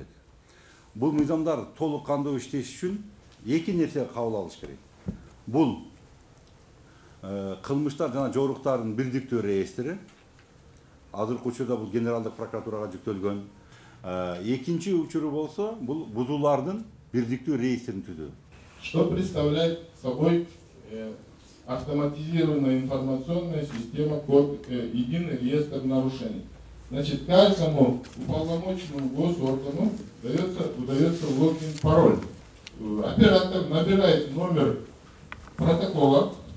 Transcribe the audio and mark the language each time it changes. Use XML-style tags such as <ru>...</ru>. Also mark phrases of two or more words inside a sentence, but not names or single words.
<ky>Бул мыйзамдар толук кандуу иштеш үчүн эки нерсе кабыл алыш керек. Бул кылмыштар жана жоруктардын бирдиктүү реестри. Азыркы учурда бул генералдык прокуратурага жүктөлгөн. Экинчи учуру болсо, бул бузуулардын бирдиктүү реестрин түзүү.</ky> <ru>Что представляет собой автоматизированная информационная система единый реестр нарушений? Значит, каждому уполномоченному госоргану выдается логин-пароль. Оператор набирает номер протокола.</ru>